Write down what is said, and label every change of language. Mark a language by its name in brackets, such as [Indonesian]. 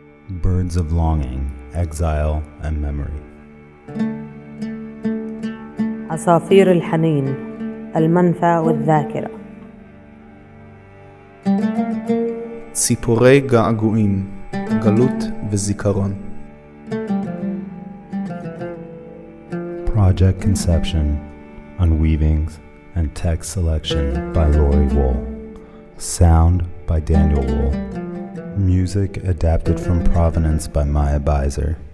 [English] Birds of Longing, Exile and Memory. [Arabic] عصافير الحنين، المنفى والذاكرة. [Hebrew] ציפורי געגועים, גלות וזיכרון. [English] Project conception, Unweavings, and text selection by Laurie Wohl. Sound by Daniel Wohl. Music adapted from Provenance by Maya Beiser.